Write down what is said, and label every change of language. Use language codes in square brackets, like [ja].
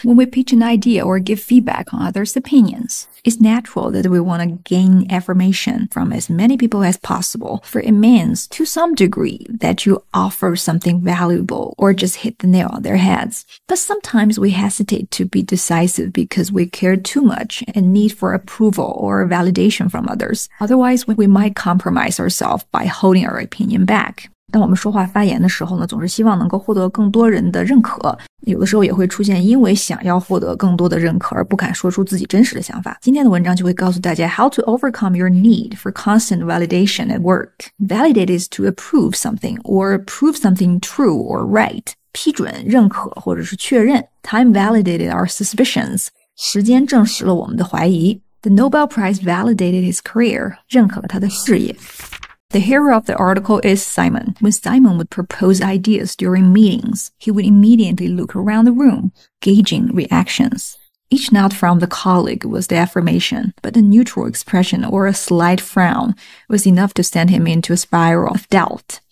[en] When we pitch an idea or give feedback on others' opinions, it's natural that we want to gain affirmation from as many people as possible, for it means, to some degree, that you offer something valuable or just hit the nail on their heads. But sometimes we hesitate to be decisive because we care too much and need for approval or validation from others. Otherwise, we might compromise ourselves by holding our opinion back. [zh] 当我们说话发言的时候呢，总是希望能够获得更多人的认可，有的时候也会出现因为想要获得更多的认可而不敢说出自己真实的想法。今天的文章就会告诉大家 [en] how to overcome your need for constant validation at work. Validate is to approve something or prove something true or right. [zh] 批准、认可或者是确认。 [en] Time validated our suspicions. [zh] 时间证实了我们的怀疑。 [en] The Nobel Prize validated his career. [zh] 认可了他的事业。 [en] The hero of the article is Simon. When Simon would propose ideas during meetings, he would immediately look around the room, gauging reactions. Each nod from the colleague was the affirmation, but a neutral expression or a slight frown was enough to send him into a spiral of doubt.